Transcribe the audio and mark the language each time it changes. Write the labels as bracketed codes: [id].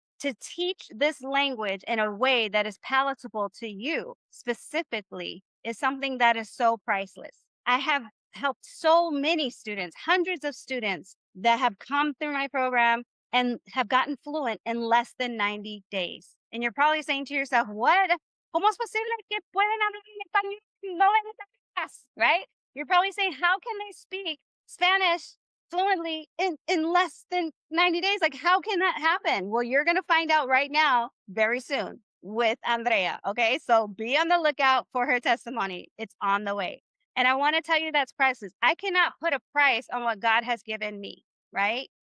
[en] To teach this language in a way that is palatable to you specifically is something that is so priceless. I have helped so many students, hundreds of students that have come through my program and have gotten fluent in less than 90 days. And you're probably saying to yourself, what? [es] ¿Cómo es posible que pueden hablar en español en 90 días? [en] Right? You're probably saying, how can they speak Spanish fluently in less than 90 days? Like, how can that happen? Well, you're going to find out right now, very soon, with Andrea. Okay. So be on the lookout for her testimony. It's on the way. And I want to tell you that's priceless. I cannot put a price on what God has given me, right?